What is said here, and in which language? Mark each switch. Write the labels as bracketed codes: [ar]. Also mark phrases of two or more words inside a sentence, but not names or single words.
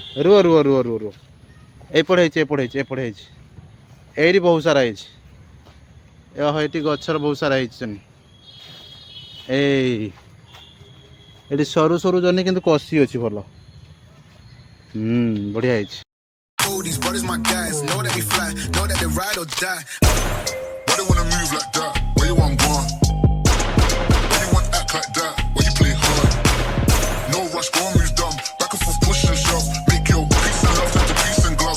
[or] ରୁହ ରୁହ ରୁହ ରୁହ ରୁହ ଏପଟେ ହେଇଛି ଏଇଠି ବହୁତ ସାରା ହେଇଛି ଏଇଠି ଗଛର ବହୁତ ସାରା ହେଇଛି ଜହ୍ନି ଏଠି ସରୁ ସରୁ ଜହ୍ନି କିନ୍ତୁ କଷି ଅଛି ଭଲ ବଢ଼ିଆ ହେଇଛି। [en] These brothers my guys, know that they fly, know that they ride or die. Why they wanna move like that? Where you want gone? Why you want act like that? Why you play hard? No rush, go on, move dumb. Back and forth, push and shove. Make your peace and love into peace and gloves.